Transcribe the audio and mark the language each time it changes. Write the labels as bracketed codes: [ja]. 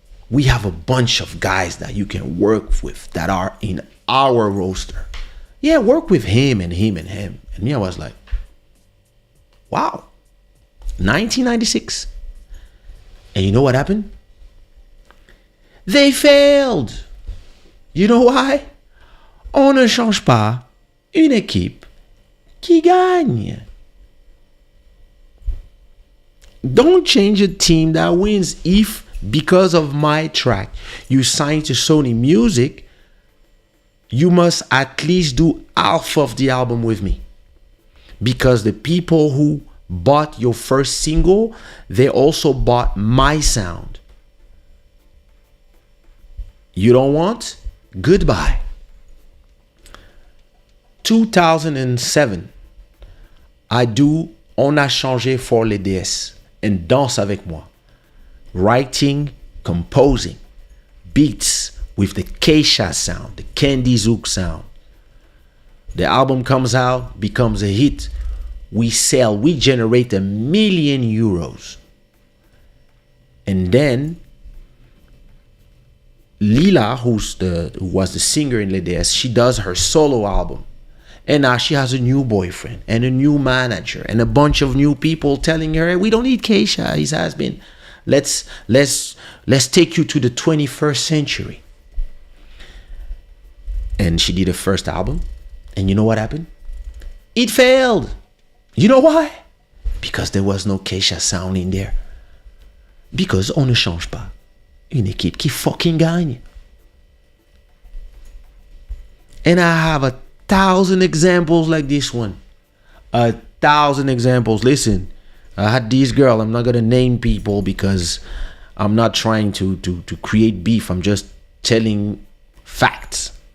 [en] We have a bunch of guys that you can work with that are in our roster. Yeah, work with him and him and him. And me, I was like, wow, 1996. And you know what happened? They failed. You know why? [fr] On ne change pas une équipe qui gagne. [en] Don't change a team that wins. If because of my track you sign to Sony Music, you must at least do half of the album with me. Because the people who bought your first single, they also bought my sound. You don't want? Goodbye. 2007, I do On a changé for les DS and Danse avec moi. Writing, composing, beats with the Kaysha sound, the Candy Zouk sound. The album comes out, becomes a hit. We sell, we generate €1 million. And then Lila, who was the singer in Les DS, she does her solo album. And now she has a new boyfriend and a new manager and a bunch of new people telling her, hey, we don't need Kaysha, his husband. Let's take you to the 21st century. And she did her first album. And you know what happened? It failed. You know why? Because there was no Kaysha sound in there. Because [fr] on ne change pas une équipe qui fucking gagne. [en] And I have 1,000 examples like this one. 1,000 examples. Listen, I had this girl. I'm not going to name people because I'm not trying to create beef. I'm just telling facts.